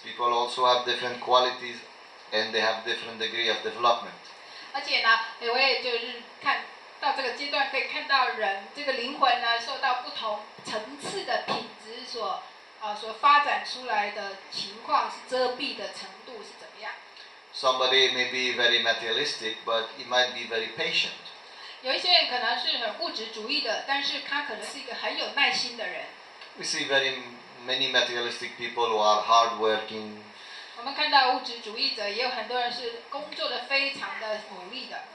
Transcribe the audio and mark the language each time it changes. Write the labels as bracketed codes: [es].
[en] People also have different qualities and they have different degree of development. [zh] 而且呢，我也就是看到这个阶段，可以看到人这个灵魂呢，受到不同层次的品质所发展出来的情况是遮蔽的程度是怎么样。 [en] Somebody may be very materialistic, but he might be very patient. [zh] 有一些人可能是很物质主义的，但是他可能是一个很有耐心的人。 [en] We see very many materialistic people who are hardworking. [zh] 我们看到物质主义者，也有很多人是工作的非常的努力的。